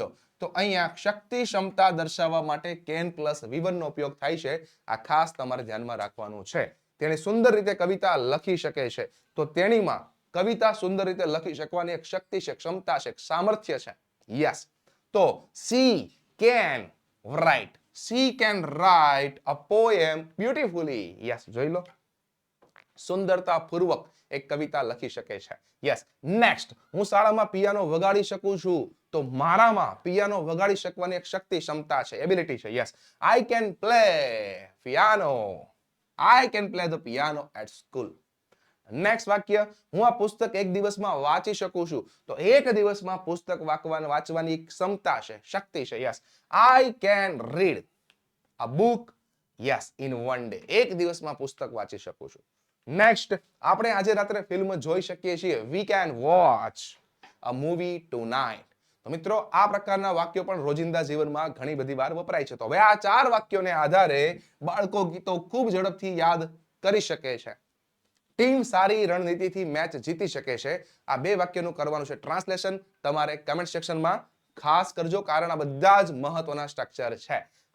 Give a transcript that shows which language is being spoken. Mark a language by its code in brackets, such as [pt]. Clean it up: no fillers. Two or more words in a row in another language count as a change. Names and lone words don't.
[gu] તો અહીંયા શક્તિ, ક્ષમતા દર્શાવવા માટે [en] can plus [gu] V1 નો ઉપયોગ થાય છે. આ ખાસ તમારે ધ્યાનમાં રાખવાનું છે. તેણી સુંદર રીતે કવિતા લખી શકે છે. તો તેણીમાં કવિતા સુંદર રીતે લખી શકવાની એક શક્તિ છે, ક્ષમતા છે, સામર્થ્ય છે. [en] યસ. તો she can write. She can write a poem beautifully. [gu] યસ, જોઈ લો. સુંદરતાપૂર્વક એક કવિતા લખી શકે છે. યસ. નેક્સ્ટ. હું શાળામાં પિયાનો વગાડી શકું છું. તો મારામાં પિયાનો વગાડી શકવાની એક શક્તિ, ક્ષમતા છે, એબિલિટી છે. યસ. [en] I can play piano. I can play the piano at school. [gu] નેક્સ્ટ વાક્ય. હું આ પુસ્તક એક દિવસમાં વાંચી શકું છું. તો એક દિવસમાં પુસ્તક વાંચવાની એક ક્ષમતા છે, શક્તિ છે. યસ. [en] I can read a book, yes, in one day. [gu] એક દિવસમાં પુસ્તક વાંચી શકું છું. નેક્સ્ટ. આપણે આજે રાત્રે ફિલ્મ જોઈ શકીએ છીએ. [en] We can watch a movie tonight. [gu] તો મિત્રો, આ પ્રકારના વાક્યો પણ રોજિંદા જીવનમાં ઘણી બધી વાર વપરાય છે. તો હવે આ ચાર વાક્યોને આધારે બાળકો ગીતો ખૂબ ઝડપથી યાદ કરી શકે છે. ટીમ સારી રણનીતિથી મેચ જીતી શકે છે. આ બે વાક્યનું કરવાનું છે ટ્રાન્સલેશન. તમારે [en] comment sectionમાં [gu] ખાસ કરજો, કારણ આ બધા જ મહત્વના સ્ટ્રક્ચર છે.